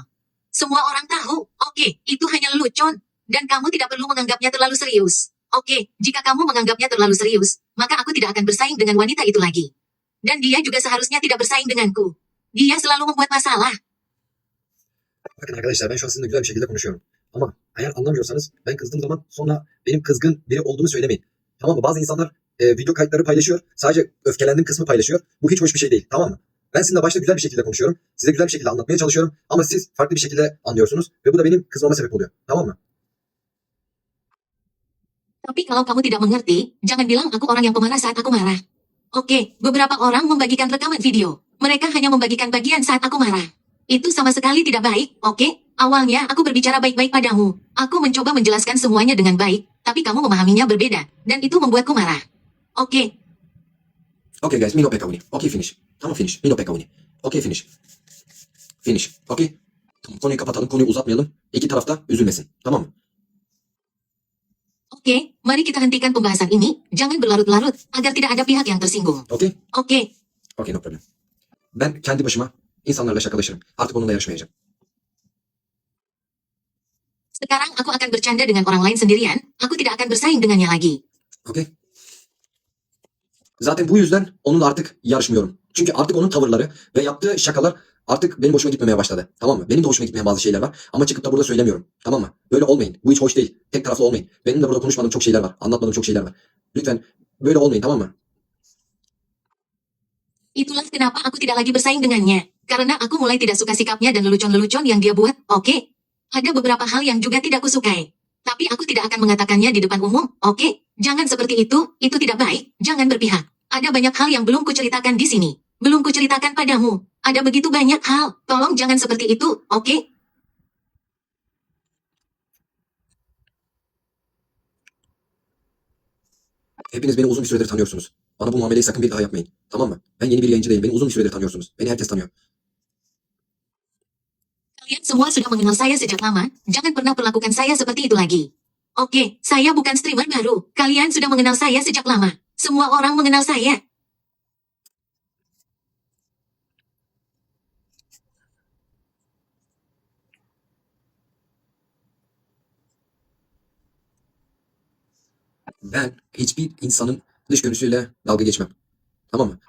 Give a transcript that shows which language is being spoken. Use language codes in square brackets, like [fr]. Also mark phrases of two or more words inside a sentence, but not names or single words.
[id] Semua orang tahu, oke, itu hanya lelucon, dan kamu tidak perlu menganggapnya terlalu serius. Oke, jika kamu menganggapnya terlalu serius, maka aku tidak akan bersaing dengan wanita itu lagi. Dan dia juga seharusnya tidak bersaing denganku. Dia selalu membuat masalah. [tr] Bakın arkadaşlar ben şu an sizinle güzel bir şekilde konuşuyorum. Ama eğer anlamıyorsanız ben kızdığım zaman sonra benim kızgın biri olduğumu söylemeyin. Tamam mı? Bazı insanlar video kayıtları paylaşıyor. Sadece öfkelendiğim kısmı paylaşıyor. Bu hiç hoş bir şey değil. Tamam mı? Ben sizinle başta güzel bir şekilde konuşuyorum. Size güzel bir şekilde anlatmaya çalışıyorum. Ama siz farklı bir şekilde anlıyorsunuz. Ve bu da benim kızmama sebep oluyor. Tamam mı? [id] Tapi kalau kamu tidak mengerti, jangan bilang aku orang yang pemarah saat aku marah. Oke, beberapa orang membagikan rekaman video. Mereka hanya membagikan bagian saat aku marah. Itu sama sekali tidak baik, oke? Awalnya aku berbicara baik-baik padamu. Aku mencoba menjelaskan semuanya dengan baik, tapi kamu memahaminya berbeda. Dan itu membuatku marah. Oke. [en] Okay guys, Mino Pekka Uni. Okay finish. Tamam finish. Mino Pekka Uni. Okay finish. Finish. Okay. [tr] Tamam konuyu kapatalım. Konuyu uzatmayalım. İki tarafta üzülmesin. Tamam mı? [id] Oke, mari kita hentikan pembahasan ini. Jangan berlarut-larut, agar tidak ada pihak yang tersinggung. [en] Okay? [id] Oke. [en] Okay no problem. [tr] Ben kendi başıma insanlarla şakalaşırım. Artık onunla yarışmayacağım. [id] Sekarang aku akan bercanda dengan orang lain sendirian. Aku tidak akan bersaing dengannya lagi. [en] Okay? [tr] Zaten bu yüzden onunla artık yarışmıyorum. Çünkü artık onun tavırları ve yaptığı şakalar artık benim hoşuma gitmemeye başladı. Tamam mı? Benim de hoşuma gitmeyen bazı şeyler var. Ama çıkıp da burada söylemiyorum. Tamam mı? Böyle olmayın. Bu hiç hoş değil. Tek taraflı olmayın. Benim de burada konuşmadığım çok şeyler var. Anlatmadığım çok şeyler var. Lütfen böyle olmayın tamam mı? [id] Itulah kenapa aku tidak lagi bersaing dengannya. Karena aku mulai tidak suka sikapnya dan lelucon-lelucon yang dia buat. Oke. Ada beberapa hal yang juga tidak kusukai. Tapi aku tidak akan mengatakannya di depan umum. Oke. Jangan seperti itu tidak baik. Jangan berpihak. Ada banyak hal yang belum kuceritakan di sini. Belum kuceritakan padamu. Ada begitu banyak hal. Tolong jangan seperti itu, oke? [tr] Hepiniz beni uzun bir süredir tanıyorsunuz. Bana bu muameleyi sakın bir daha yapmayın. Tamam mı? Ben yeni bir yayıncı değilim. Beni uzun bir süredir tanıyorsunuz. Beni herkes tanıyor. [id] Kalian semua sudah mengenal saya sejak lama. Jangan pernah perlakukan saya seperti itu lagi. Oke, saya bukan streamer baru. Kalian sudah mengenal saya sejak lama. Semua orang mengenal saya. [tr] Ben hiçbir insanın dış görünüşüyle dalga geçmem. Tamam mı?